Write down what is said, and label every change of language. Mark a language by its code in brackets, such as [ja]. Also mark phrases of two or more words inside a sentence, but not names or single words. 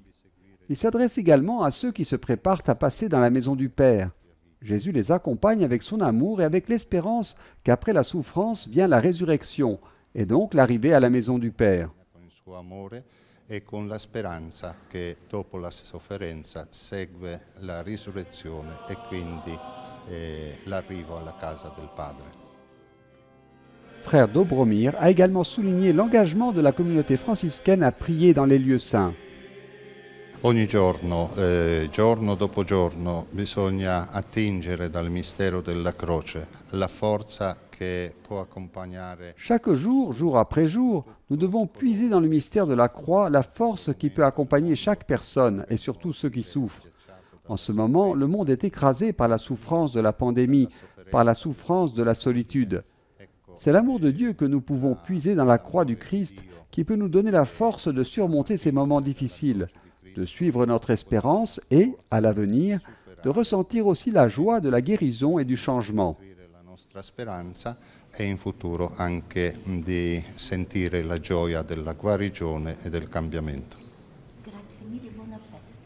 [fr] Il s'adresse également à ceux qui se préparent à passer dans la maison du Père. Jésus les accompagne avec son amour et avec l'espérance qu'après la souffrance vient la résurrection, et donc l'arrivée à la maison du Père. [it] E con la speranza che dopo la sofferenza segue la risurrezione e quindi l'arrivo alla casa del Padre. [fr] Frère Dobromir a également souligné l'engagement de la communauté franciscaine à prier dans les lieux saints. [it] Ogni giorno, giorno dopo giorno, bisogna attingere dal mistero della croce la forza che può accompagnare. [fr] Chaque jour, jour après jour, nous devons puiser dans le mystère de la croix la force qui peut accompagner chaque personne et surtout ceux qui souffrent. En ce moment, le monde est écrasé par la souffrance de la pandémie, par la souffrance de la solitude. C'est l'amour de Dieu que nous pouvons puiser dans la croix du Christ qui peut nous donner la force de surmonter ces moments difficiles, de suivre notre espérance et, à l'avenir, de ressentir aussi la joie de la guérison et du changement. [it] La nostra speranza e in futuro anche di sentire la gioia della guarigione e del cambiamento. Grazie mille, buona festa.